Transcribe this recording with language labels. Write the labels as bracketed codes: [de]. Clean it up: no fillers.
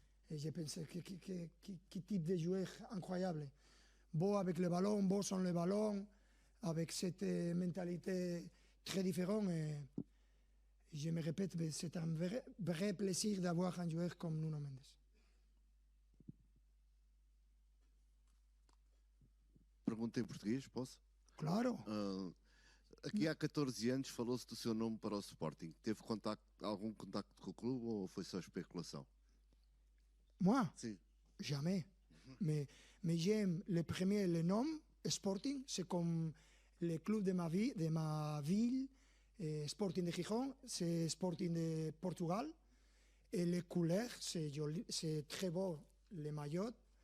[fr] Et j'ai pensé, quel type de joueur incroyable. Beau avec le ballon, beau sans le ballon, avec cette mentalité très différente. Et je me répète, c'est un vrai plaisir d'avoir un joueur comme Nuno Mendes. [pt] Pergunta em português, posso? Claro. Aqui há 14 anos falou-se do seu nome para o Sporting. Teve algum contacto com o clube ou foi só especulação? [fr] Moi? [pt] Sim. [fr] Jamais. Mais j'aime le premier, le nom, Sporting, c'est comme le club de ma ville, Sporting de Gijón, c'est Sporting de Portugal. Et les couleurs, c'est très beau, les maillots.